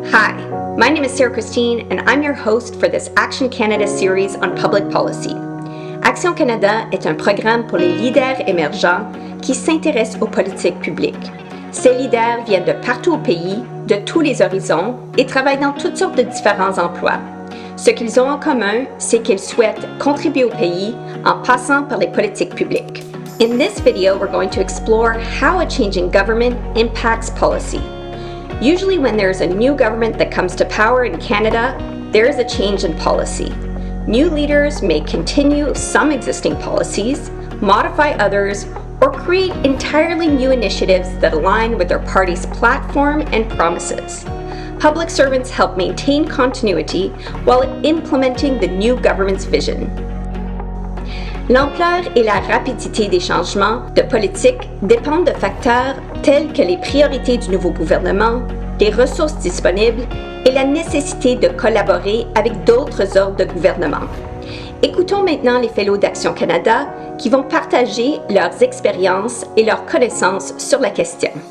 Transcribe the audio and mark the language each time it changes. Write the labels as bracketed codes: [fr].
[en] Hi, my name is Sarah Christine, and I'm your host for this Action Canada series on public policy. [fr] Action Canada est un programme pour les leaders émergents qui s'intéressent aux politiques publiques. Ces leaders viennent de partout au pays, de tous les horizons, et travaillent dans toutes sortes de différents emplois. Ce qu'ils ont en commun, c'est qu'ils souhaitent contribuer au pays en passant par les politiques publiques. [en] In this video, we're going to explore how a changing government impacts policy. Usually when there's a new government that comes to power in Canada, there is a change in policy. New leaders may continue some existing policies, modify others, or create entirely new initiatives that align with their party's platform and promises. Public servants help maintain continuity while implementing the new government's vision. [fr] L'ampleur et la rapidité des changements de politique dépendent de facteurs tels que les priorités du nouveau gouvernement, les ressources disponibles et la nécessité de collaborer avec d'autres ordres de gouvernement. Écoutons maintenant les fellows d'Action Canada qui vont partager leurs expériences et leurs connaissances sur la question.